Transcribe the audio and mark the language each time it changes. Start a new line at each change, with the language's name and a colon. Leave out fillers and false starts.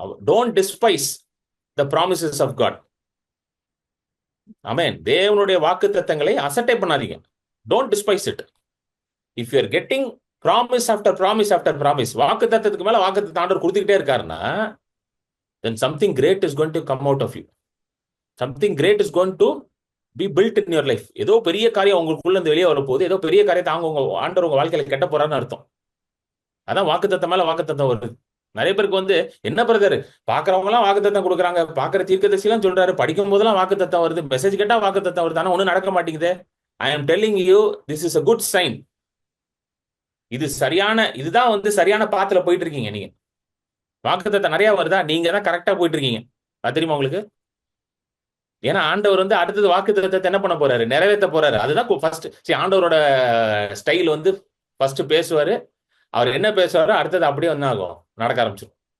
Tamil: Don't despise the promises of God. ஆமென். தேவனுடைய வாக்கு தத்தங்களை அசட்டை பண்ணாதீங்க.
English: Don't despise it. If you are getting promise after promise after promise,
Tamil: வாக்கு தத்தத்துக்கு மேல வாக்கு தத்தம் ஆண்டவர் கொடுத்துக்கிட்டே இருக்காருன்னா,
English: then something great is going to come out of you. Something great is going to be built in your life.
Tamil: ஏதோ பெரிய காரியம் உங்களுக்குள்ள இருந்து வெளியே வரப்போகுது. ஏதோ பெரிய காரியத்தை உங்க ஆண்டவர் உங்க வாழ்க்கையில கெட்ட போறான்னு அர்த்தம். அதான் வாக்கு தத்தம் மேல வாக்கு தத்தம் வருது. நிறைய பேருக்கு வந்து என்ன பிரதர், பாக்குறவங்க எல்லாம் வாக்கு தத்தம் கொடுக்குறாங்க, பாக்குற தீர்க்கதரிசி எல்லாம் சொல்றாரு, படிக்கும் போதெல்லாம் வாக்கு தத்தம் வருது, மெசேஜ் கேட்டா வாக்கு தத்தம் வருது, ஆனா ஒண்ணும் நடக்க மாட்டேங்குது.
English: I am telling you, this is a good sign.
Tamil: இதுதான் வந்து சரியான பாத்துல போயிட்டு இருக்கீங்க நீங்க. வாக்குத்தத்தம் நிறைய வருதா? நீங்க தான் கரெக்டா போயிட்டு இருக்கீங்க. அது தெரியுமா உங்களுக்கு? ஏன்னா ஆண்டவர் வந்து அடுத்தது வாக்குத்தத்தத்தை என்ன பண்ண போறாரு? நிறைவேற்ற போறாரு. அதுதான் ஃபர்ஸ்ட். ஆண்டவரோட ஸ்டைல் வந்து ஃபர்ஸ்ட் பேசுவாரு. அவர் என்ன பேசுவாரோ அடுத்தது அப்படியே வந்து ஆகும், நடக்க ஆரம்பிச்சிடும்.